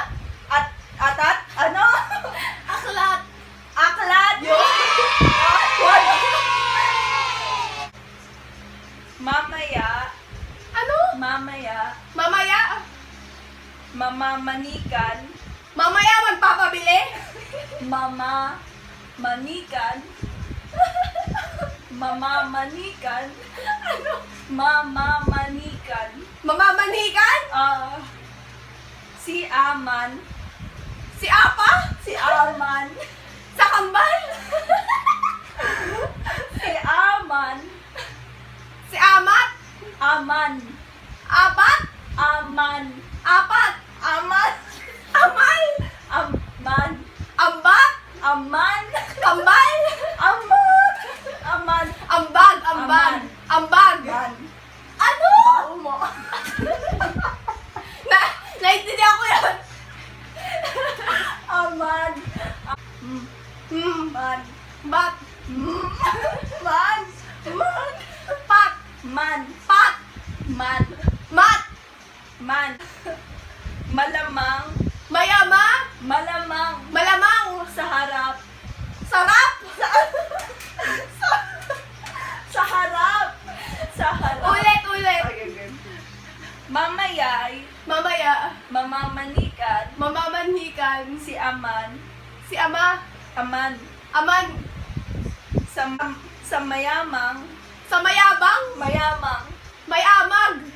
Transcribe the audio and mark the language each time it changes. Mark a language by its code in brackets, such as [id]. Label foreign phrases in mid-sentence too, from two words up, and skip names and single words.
[tl] Atat? Ano? Aklat. Aklat. Mamaya. Ano? Mamaya. Mamaya. Mamamanikan. Mamaya magpapabili. Mamamanikan. Mamamanikan. Ano? Mamamanikan. Mamamanikan. Si Aman. Si Apa. Si Aman. Sa kambal. Si Aman. Si Amat. Aman. Apat. Aman. Apat. Aman. Amal. Aman. Ambak. Aman. Kambal. Aman. Aman. Ambag. Ambag. Ambag. Aman. Ano? Baho mo. Naintindihan ko yan. Aman. Man. Bat. Man. Man. Pat. Man. Pat. Man. Mat. Man. Malamang. Mayama. Malamang. Malamang. Sa harap. Sarap. Sa harap. Sa harap. Ulit. Okay. Mamaya'y Mamaya. mamamanikan Mamamanhikan. si Aman. Si Ama. Aman. Aman. Sa mayamang. Sa mayabang. Mayamang. Mayamag.